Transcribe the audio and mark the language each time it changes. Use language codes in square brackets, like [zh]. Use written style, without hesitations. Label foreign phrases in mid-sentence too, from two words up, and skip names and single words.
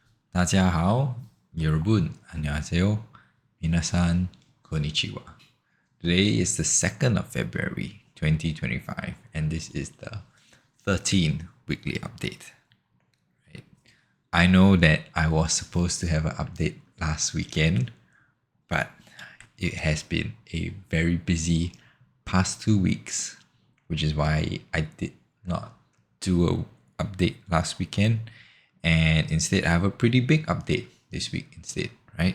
[zh] 大家好, [ko] 여러분, 안녕하세요. [ja] みなさん、こんにちは. [en] Today is the 2nd of February 2025, and this is the 13th weekly update. Right? I know that I was supposed to have an update last weekend, but it has been a very busy past 2 weeks, which is why I did not do an update last weekend, and instead I have a pretty big update this week instead, right?